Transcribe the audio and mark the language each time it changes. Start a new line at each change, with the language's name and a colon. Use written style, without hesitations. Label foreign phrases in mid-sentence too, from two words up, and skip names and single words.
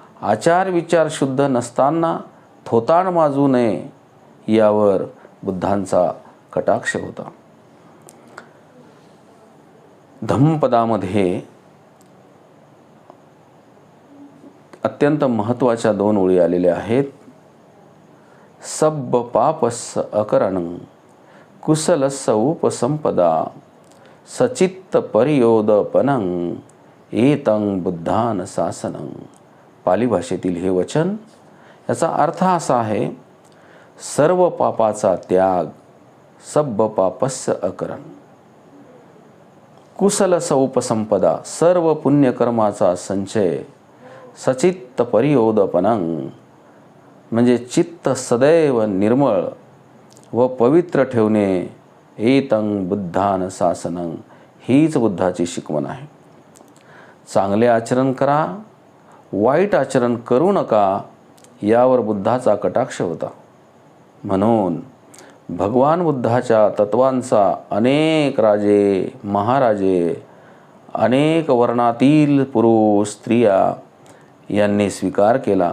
Marathi: आचार विचार शुद्ध नसताना थोताण माजू नये यावर बुद्धांचा कटाक्ष होता. धम्मपदामध्ये अत्यंत महत्त्वाच्या 2 ओळी आलेल्या आहेत.
Pali: सब्ब पापस्स अकरणं कुशलस्स उपसंपदा सचित्त परियोदपनं एतं बुद्धान शासनं.
Marathi: पाली भाषेतील हे वचन, याचा अर्थ असा आहे, सर्व पापाचा त्याग,
Pali: सब्ब पापस्य अकरण, कुशलस उपसंपदा,
Marathi: सर्व पुण्यकर्माचा संचय,
Pali: सचित्त परियोदपनं,
Marathi: म्हणजे चित्त सदैव निर्मळ व पवित्र ठेवणे,
Pali: एतं बुद्धान शासनं,
Marathi: हीच बुद्धाची शिकवण आहे. चांगले आचरण करा, वाईट आचरण करू नका, यावर बुद्धाचा कटाक्ष होता. म्हणून भगवान बुद्धाच्या तत्वांचा अनेक राजे, महाराजे, अनेक वर्णातील पुरुष, स्त्रिया यांनी स्वीकार केला.